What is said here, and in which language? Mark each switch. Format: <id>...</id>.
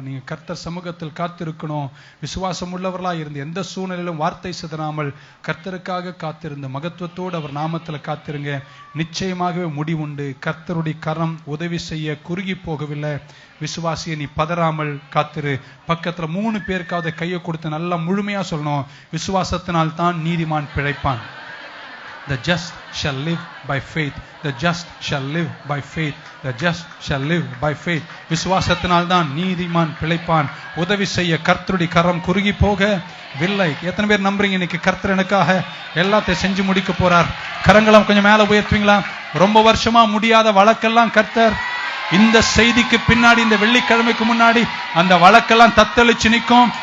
<ta>நீங்க கர்த்தர் சமூகத்தில் காத்திருக்கணும். விசுவாசம் உள்ளவர்களாய் இருந்து எந்த சூழ்நிலையிலும் வார்த்தை சிதறாமல் கர்த்தருக்காக காத்திருந்த மகத்துவத்தோடு அவர் நாமத்துல காத்திருங்க. நிச்சயமாகவே முடிவுண்டு. கர்த்தருடைய கரம் உதவி செய்ய குறுகி போகவில்லை. விசுவாசியை நீ பதறாமல் காத்திரு. பக்கத்துல 3 பேருக்காவது கையை கொடுத்து நல்லா முழுமையா சொல்லணும், விசுவாசத்தினால் தான் நீதிமான் பிழைப்பான்.</ta> <en>The just shall live by faith. The just shall live by faith. The just shall live by faith.</en> <ta>விசுவாசத்தினால் தான் நீதிமான் பிழைப்பான். உதவி செய்ய கர்த்தருடைய கரம் குறுகி போகவில்லை. எத்தனை பேர் நம்புறீங்க இன்னைக்கு கர்த்தர் எனக்காக எல்லாத்தையும் செஞ்சு முடிக்க போறார்? கரங்களும் கொஞ்சம் மேல உயர்த்துவீங்களா? ரொம்ப வருஷமா முடியாத வழக்கெல்லாம் கர்த்தர் இந்த செய்திக்கு பின்னாடி, இந்த வெள்ளிக்கிழமைக்கு முன்னாடி அந்த வழக்கெல்லாம் தத்தளிச்சு நிற்கும்.</ta>